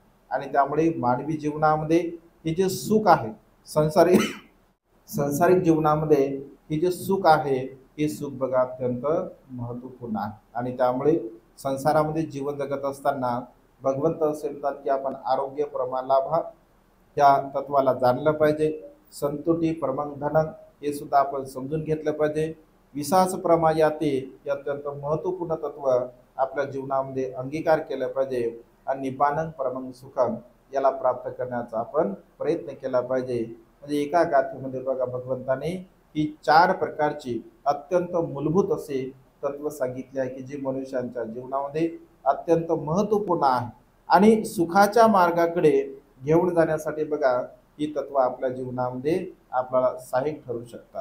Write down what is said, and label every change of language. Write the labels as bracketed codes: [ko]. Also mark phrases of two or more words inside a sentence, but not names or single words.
[mr] आणि त्यामुळे मानवी जीवनामध्ये हे जे सुख आहे, संसारिक संसारिक जीवनामध्ये हे जे सुख आहे, हे सुख बघा अत्यंत महत्त्वपूर्ण आहे. आणि त्यामुळे संसारामध्ये जीवन जगत असताना भगवंत असे म्हणतात की आपण [pi] आरोग्य परमालाभा [mr] त्या तत्वाला जाणलं पाहिजे. [pi] संतुटी परमं धनं [mr] हे सुद्धा आपण समजून घेतलं पाहिजे. [pi] विसास प्रमा याते [mr] हे अत्यंत महत्त्वपूर्ण तत्व आपल्या जीवनामध्ये अंगीकार केलं पाहिजे. आणि [pi] निब्बानं परमं सुखम [mr] याला प्राप्त करण्याचा आपण प्रयत्न केला पाहिजे. म्हणजे एका गाथेमध्ये बघा भगवंताने ही 4 प्रकारची अत्यंत मूलभूत असे तत्व सांगितले आहे की जे मनुष्यांच्या जीवनामध्ये अत्यंत महत्त्वपूर्ण आहे. आणि सुखाच्या मार्गाकडे घेऊन जाण्यासाठी बघा ही तत्व आपल्या जीवनामध्ये आपल्याला सहाय्यक ठरू शकतात.